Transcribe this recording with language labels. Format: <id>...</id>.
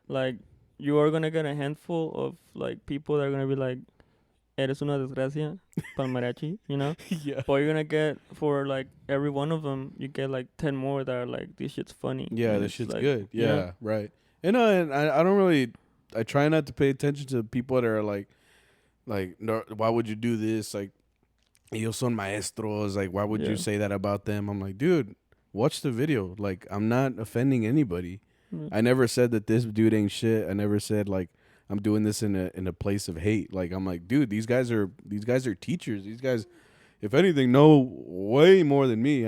<en>Like, you are gonna get a handful of like people that are gonna be like,</en> <es>"Eres una desgracia," pal mariachi,</es> <en>Yeah. But you're gonna get, for like every one of them, you get like 10 more that are like, "This shit's funny." Yeah, this shit's like, good. Yeah, right. And I don't really. I try not to pay attention to people that are like, no, why would you do this? Like,</en> <es>ellos son maestros.</es> <en>Like, why would you say that about them? I'm like, dude, watch the video. Like, I'm not offending anybody. I never said that this dude ain't shit. I never said like I'm doing this in a place of hate. Like, I'm like, dude, these guys are teachers. These guys, if anything, know way more than me.</en>